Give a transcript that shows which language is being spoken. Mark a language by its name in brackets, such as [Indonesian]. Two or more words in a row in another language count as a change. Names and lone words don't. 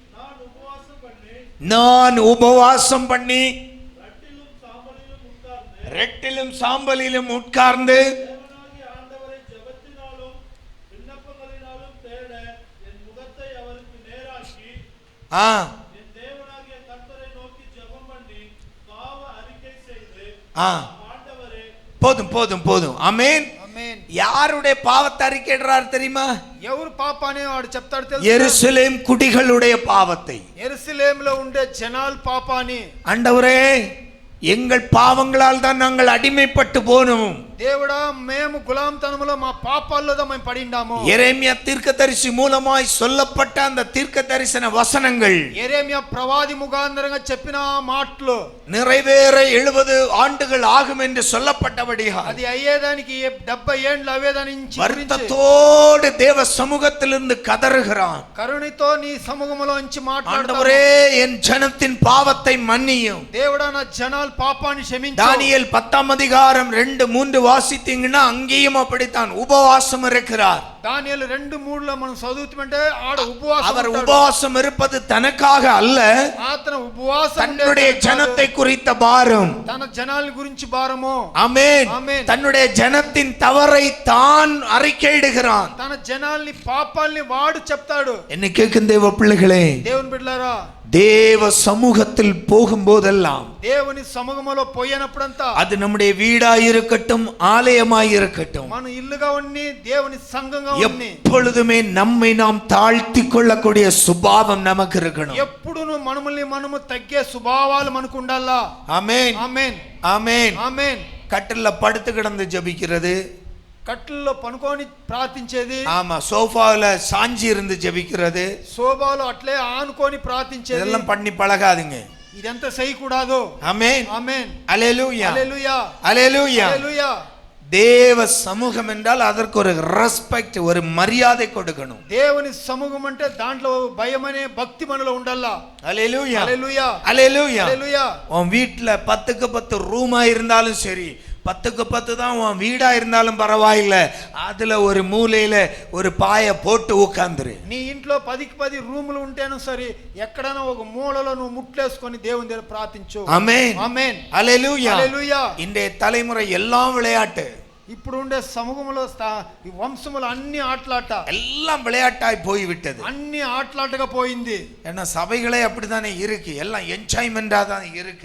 [Tamil] நான் உபவாசம் பண்ணி ரெட்டிலும் சாம்பலிலும் உட்கார்ந்து போதும் போதும் போதும். ஆமென். யாருடைய பாவத்தை அறிக்கையிடுறார் தெரியுமா? [Telugu] ఎవరు పాపాన్ని వాడు చెప్తాడు తెలుసా? [Tamil] எருசலேம் குடிகளுடைய பாவத்தை. [Telugu] எருசலேம்లో ఉండే జనాల పాపాన్ని. [Tamil] ஆண்டவரே, எங்கள் பாவங்களால் தான் நாங்கள் அடிமைப்பட்டு போனோம். [Telugu] దేవుడా, మేము గులాంతనములో మా పాపాల్లో మేము పడిండాము. [Tamil] எரேமியா தீர்க்கதரிசி மூலமாய் சொல்லப்பட்ட அந்த தீர்க்க தரிசன வசனங்கள், [Telugu] எரேமியா ప్రవాది ముఖాంతరంగా చెప్పిన మాటలు [Tamil] நிறைவேற 70 ஆண்டுகள் ஆகும் என்று சொல்லப்பட்டபடியால் [Telugu] అది అయ్యేదానికి 70 ఏండ్లు అవేదాని నుంచి [Tamil] வருத்தத்தோடு தேவ சமூகத்திலிருந்து கதறுகிறான். [Telugu] కరుణతో నీ సముఖములో నుంచి మాట్లాడుతాడు. [Tamil] ஆண்டவரே, என் ஜனத்தின் பாவத்தை மன்னியும். [Telugu] దేవుడా, నా జనాల పాపాన్ని క్షమించు. [Tamil] தானியேல் 10 அதிகாரம் 2-3 வாசித்தீங்கன்னா அங்கேயும் அப்படித்தான் உபவாசம் இருக்கிறார். [Telugu] దానియేలు 2:3లో మనం చదువుతుంటే ఆడ ఉపవాసం. [Tamil] அவர் உபவாசம் இருப்பது தனக்காக அல்ல, [Telugu] అతను ఉపవాసం [Tamil] தன்னுடைய ஜனத்தை குறித்த பாரம். [Telugu] తన జనాల గురించి భారము. [Tamil] ஆமென். ஆமென். தன்னுடைய ஜனத்தின் தவறை தான் அறிக்கையிடுகிறான். [Telugu] తన జనాల్ని పాపాల్ని వాడు చెప్తాడు. [Tamil] என்ன கேட்கும் தேவ பிள்ளைகளே, [Telugu] దేవుని బిడ్డలారా, [Tamil] தேவ சமூகத்தில் போகும்போதெல்லாம், [Telugu] దేవుని సముఖములో పోయినప్పుడంతా, [Tamil] அது நம்முடைய வீடாய் இருக்கட்டும், ஆலயமாய் இருக்கட்டும், [Telugu] మన ఇల్లుగా ఉన్ని దేవుని సంఘంగా ఉన్ని, [Tamil] எப்பொழுதுமே நம்மை நாம் தாழ்த்தி கொள்ளக்கூடிய சுபாவம் நமக்கு இருக்கணும். [Telugu] ఎప్పుడును మనల్ని మనము తగ్గే స్వభావాలు మనకు ఉండాలా. [Tamil] ஆமென். [Telugu] ఆమేన్. [Tamil] ஆமென். [Telugu] ఆమేన్. [Tamil] கட்டில்ல படுத்து கிடந்து ஜெபிக்கிறது, [Telugu] కట్టల్లో పనుకొని ప్రార్థించేది, [Tamil] ஆமா, சோஃபால சாஞ்சி இருந்து ஜெபிக்கிறது, [Telugu] సోబాలో అట్లే ఆనుకొని ప్రార్థించేది, [Tamil] இதெல்லாம் பண்ணி பழகாதீங்க. [Telugu] ఇదంతా చేయకూడదు. [Tamil] ஆமென். [Telugu] ఆమేన్. [Tamil] அல்லேலூயா. [Telugu] హల్లెలూయా. [Tamil] அல்லேலூயா. [Telugu] హల్లెలూయా. [Tamil] தேவ சமூகம் என்றால் அதற்கு ஒரு ரெஸ்பெக்ட், ஒரு மரியாதை கொடுக்கணும். [Telugu] దేవుని సముఖం అంటే దాంట్లో భయం అనే భక్తి మనలో ఉండాలా. [Tamil] அல்லேலூயா. [Telugu] హల్లెలూయా. [Tamil] அல்லேலூயா. [Telugu] హల్లెలూయా. [Tamil] உன் வீட்ல 10க்கு 10 ரூமா இருந்தாலும் சரி, 10க்கு 10 தான் உன் வீடா இருந்தாலும் பரவாயில்ல, அதுல ஒரு மூலையில ஒரு பாய போட்டு உட்கார்ந்துரு. [Telugu] నీ ఇంట్లో 10కి 10 రూములు ఉంటేను సరే, ఎక్కడైనా ఒక మూలలో నువ్వు ముట్లేసుకొని దేవుని దగ్గర ప్రార్థించు. [Tamil] ஆமென். [Telugu] ఆమేన్. [Tamil] அல்லேலூயா. [Telugu] హల్లెలూయా. [Tamil] இன்றைய தலைமுறை எல்லாம் விளையாட்டு, [Telugu] ఇప్పుడు ఉండే సమూహంలో ఈ వంశములు అన్ని ఆటలాట, [Tamil] எல்லாம் விளையாட்டாய் போய் விட்டது. [Telugu] అన్ని ఆటలాటగా పోయింది. [Tamil] ஏன்னா சபைகளே அப்படித்தானே இருக்கு, எல்லாம் என்ஜாய்மெண்டா தான் இருக்கு.